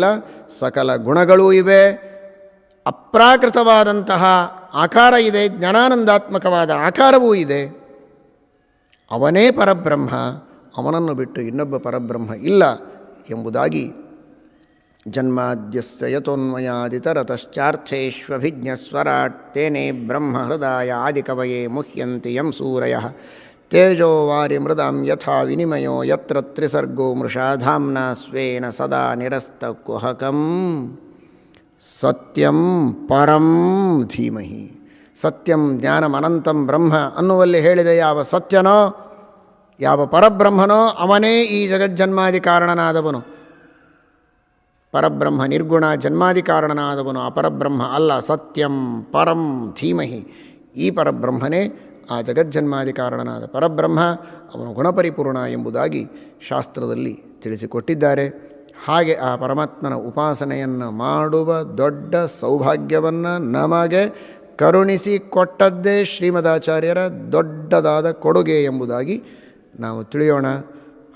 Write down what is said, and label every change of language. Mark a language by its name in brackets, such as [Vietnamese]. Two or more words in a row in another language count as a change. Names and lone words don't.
[Kannada] ಸಕಲ ಗುಣಗಳೂ ಇವೆ, ಅಪ್ರಾಕೃತವಾದಂತಹ ಆಕಾರ ಇದೆ, ಜ್ಞಾನಾನಂದಾತ್ಮಕವಾದ ಆಕಾರವೂ ಇದೆ. ಅವನೇ ಪರಬ್ರಹ್ಮ, ಅವನನ್ನು ಬಿಟ್ಟು ಇನ್ನೊಬ್ಬ ಪರಬ್ರಹ್ಮ ಇಲ್ಲ ಎಂಬುದಾಗಿ [Sanskrit] ಜನ್ಮಾದ್ಯಸ್ಯ ಯತೋನ್ಮಯಾದಿತರತಶ್ಚಾರ್ಥೇಷ್ವಭಿಜ್ಞಸ್ವರಾಟ್ ತೇನೇ ಬ್ರಹ್ಮ ಹೃದಯ ಆದಿಕವಯೇ ಮುಹ್ಯಂತಿ ಯಂ ಸೂರಯಃ ತೇಜೋ ವಾರಿ ಮೃದಾಂ ಯಥಾ ವಿನಿಮಯೋ ಯತ್ರ ತ್ರಿಸರ್ಗೋ ಮೃಷಾ ಧಾಮ್ನಾ ಸ್ವೇನ ಸದಾ ನಿರಸ್ತಕುಹಕಂ ಸತ್ಯಂ ಪರಂ ಧೀಮಹಿ. ಸತ್ಯಂ ಜ್ಞಾನಮನಂತಂ ಬ್ರಹ್ಮ [Kannada] ಅನ್ನುವಲ್ಲಿ ಹೇಳಿದ ಯಾವ ಸತ್ಯನೋ, ಯಾವ ಪರಬ್ರಹ್ಮನೋ ಅವನೇ ಈ ಜಗಜ್ಜನ್ಮಾದಿ ಕಾರಣನಾದವನು. ಪರಬ್ರಹ್ಮ ನಿರ್ಗುಣ ಜನ್ಮಾದಿ ಕಾರಣನಾದವನು, ಅಪರಬ್ರಹ್ಮ ಅಲ್ಲ. [Sanskrit] ಸತ್ಯಂ ಪರಂ ಧೀಮಹಿ, [Kannada] ಈ ಪರಬ್ರಹ್ಮನೇ ಆ ಜಗಜ್ಜನ್ಮಾದಿ ಕಾರಣನಾದ ಪರಬ್ರಹ್ಮ, ಅವನು ಗುಣಪರಿಪೂರ್ಣ ಎಂಬುದಾಗಿ ಶಾಸ್ತ್ರದಲ್ಲಿ ತಿಳಿಸಿಕೊಟ್ಟಿದ್ದಾರೆ. ಹಾಗೆ ಆ ಪರಮಾತ್ಮನ ಉಪಾಸನೆಯನ್ನು ಮಾಡುವ ದೊಡ್ಡ ಸೌಭಾಗ್ಯವನ್ನು ನಮಗೆ ಕರುಣಿಸಿ ಕೊಟ್ಟದ್ದೇ ಶ್ರೀಮದಾಚಾರ್ಯರ ದೊಡ್ಡದಾದ ಕೊಡುಗೆ ಎಂಬುದಾಗಿ ನಾವು ತಿಳಿಯೋಣ.